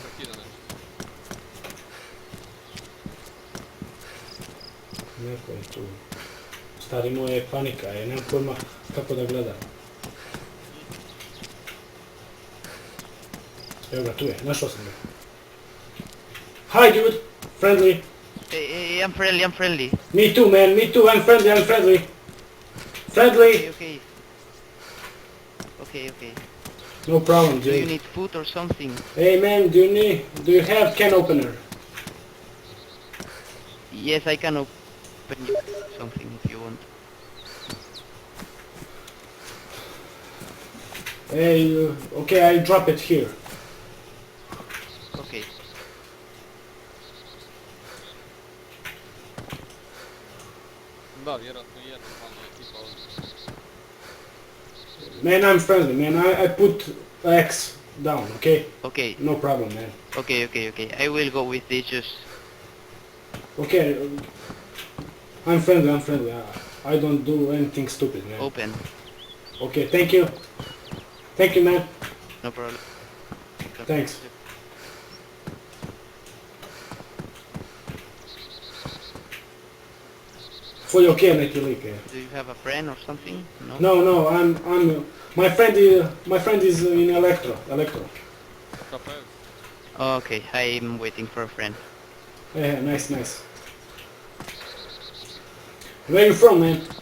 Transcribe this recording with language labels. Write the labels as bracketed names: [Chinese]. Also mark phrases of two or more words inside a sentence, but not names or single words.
[Croatian] Kida nešto. Neko je tu. Stari moj je panika, je. Nemam pojma kako da gledam. Evo ga, tu je. Našao sam ga. [English] Hi dude! Friendly! Hey, I'm friendly. Me too man, me too, I'm friendly! Friendly! Okay. No problem, Do you dude. need food or something? Hey man, do you have can opener? Yes, I can open you something if you want. Hey, okay, I drop it here. Okay. [Croatian] Da, vjerojatno jedan manje ekipa ovdje. [English] Man, I'm friendly, man. I put X down, okay? Okay. No problem, man. Okay. I will go with the juice. Okay, I'm friendly. I don't do anything stupid, man. Open. Okay, thank you. Thank you, man. No problem. Thanks. Fully okay, [Croatian] neki lik, [English] yeah. Do you have a friend or something? No. No, I'm. My friend is in electro. KPS. Okay, I'm waiting for a friend. Yeah, nice. Where you from, man?